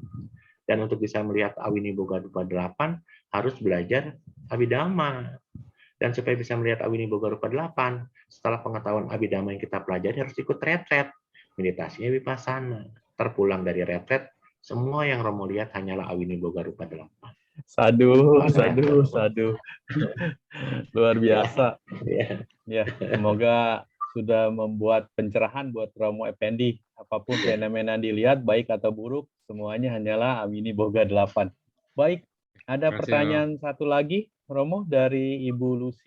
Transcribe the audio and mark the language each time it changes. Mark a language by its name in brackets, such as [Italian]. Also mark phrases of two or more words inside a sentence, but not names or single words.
[Indonesian] Dan untuk bisa melihat [Pali] awini boga rupa 8 [Indonesian] harus belajar abhidhamma. Dan supaya bisa melihat [Pali] awini boga rupa 8, [Indonesian] setelah pengetahuan abhidhamma yang kita pelajari harus ikut retret. Meditasinya vipassana. Terpulang dari retret, semua yang Romo lihat hanyalah [Pali] awini boga rupa 8. [Indonesian] Sadu. Luar biasa. Ya, semoga sudah membuat pencerahan buat Romo Effendi. Apapun fenomena dilihat, baik atau buruk, semuanya hanyalah [Pali] awini boga 8. [Indonesian] Baik, ada pertanyaan satu lagi, Romo, dari Ibu Lucy.